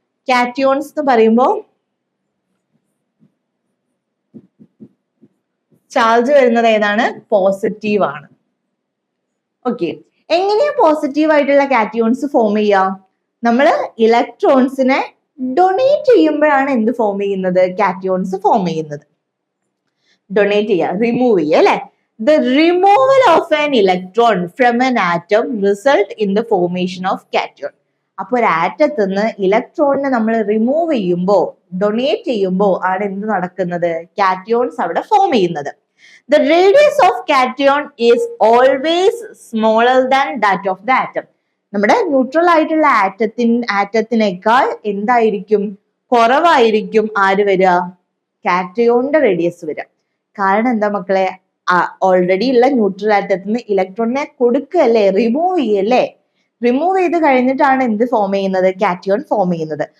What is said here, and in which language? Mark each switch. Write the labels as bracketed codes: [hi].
[ml] Cations എന്ന് പറയുമ്പോൾ charge വരുന്നത് ഏതാണ്, പോസിറ്റീവ് ആണ്. ഓക്കെ, എങ്ങനെയാ പോസിറ്റീവ് ആയിട്ടുള്ള കാറ്റിയോൺസ് ഫോം ചെയ്യാം, നമ്മൾ ഇലക്ട്രോൺസിനെ ഡൊണേറ്റ് ചെയ്യുമ്പോഴാണ് എന്ത് ഫോം ചെയ്യുന്നത്, കാറ്റിയോൺസ് ഫോം ചെയ്യുന്നത്. ഡൊണേറ്റ് ചെയ്യുക, റിമൂവ് ചെയ്യുക അല്ലെ. [en] The removal of an electron from an atom result in the formation of cation. [ml] അപ്പൊ ഒരു ആറ്റത്തിൽ നിന്ന് ഇലക്ട്രോണിനെ നമ്മൾ റിമൂവ് ചെയ്യുമ്പോ, ഡൊണേറ്റ് ചെയ്യുമ്പോ ആണ് എന്ത് നടക്കുന്നത്, കാറ്റിയോൺസ് അവിടെ ഫോം ചെയ്യുന്നത്. [en] The radius of cation is always smaller than that of the atom. [ml] നമ്മുടെ ന്യൂട്രൽ ആയിട്ടുള്ള ആറ്റത്തിനേക്കാൾ എന്തായിരിക്കും, കുറവായിരിക്കും ആര് വരിക, കാറ്റയോണിന്റെ റേഡിയസ് വരിക. കാരണം എന്താ മക്കളെ, ഓൾറെഡി ഉള്ള ന്യൂട്രൽ ആറ്റത്തിൽ നിന്ന് ഇലക്ട്രോണിനെ കൊടുക്കുകയല്ലേ, റിമൂവ് ചെയ്യല്ലേ. റിമൂവ് ചെയ്ത് കഴിഞ്ഞിട്ടാണ് എന്ത് ഫോം ചെയ്യുന്നത്, കാറ്റിയോൺ ഫോം ചെയ്യുന്നത്.